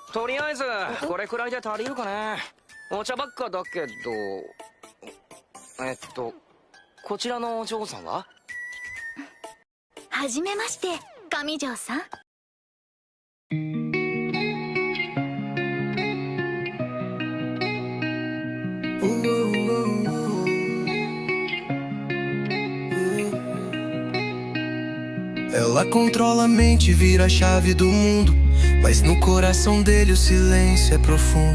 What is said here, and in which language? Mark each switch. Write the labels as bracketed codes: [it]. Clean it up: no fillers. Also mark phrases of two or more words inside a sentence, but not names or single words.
[ja] とりあえずこれくらいで足りるかね。お茶ばっかだけど。こちらのお嬢さんは？はじめまして、上条さん。 [pt] Ela controla a mente, vira a chave do mundo, mas no coração dele o silêncio é profundo.